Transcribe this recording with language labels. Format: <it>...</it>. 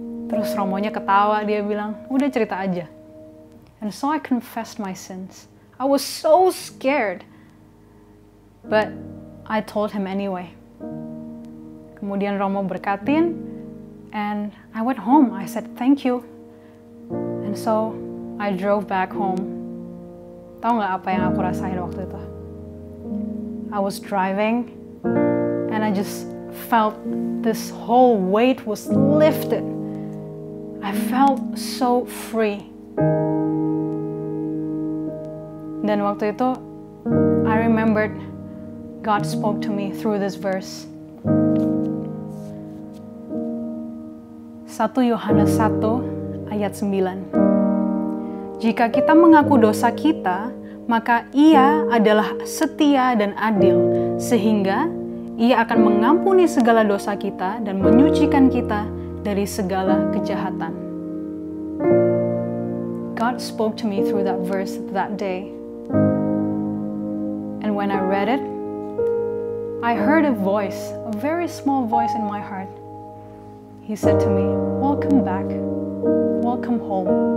<id>Terus Romonya ketawa, dia bilang, udah cerita aja.</id> <en>And so I confessed my sins. I was so scared. But I told him anyway.</en> <id>Kemudian Romo berkatin,</id> <en>and I went home. I said thank you. And so I drove back home.</en> <id>Tahu nggak apa yang aku rasain waktu itu?</id> <en>I was driving, and I just felt this whole weight was lifted. I felt so free.</en> <id>Dan waktu itu,</id> <en>I remembered God spoke to me through this verse.</en> <id>1 Yohanes 1 ayat 9. Jika kita mengaku dosa kita, maka Ia adalah setia dan adil, sehingga Ia akan mengampuni segala dosa kita dan menyucikan kita dari segala kejahatan.</id> <en>God spoke to me through that verse that day. And when I read it, I heard a voice, a very small voice in my heart. He said to me, welcome back, welcome home.</en>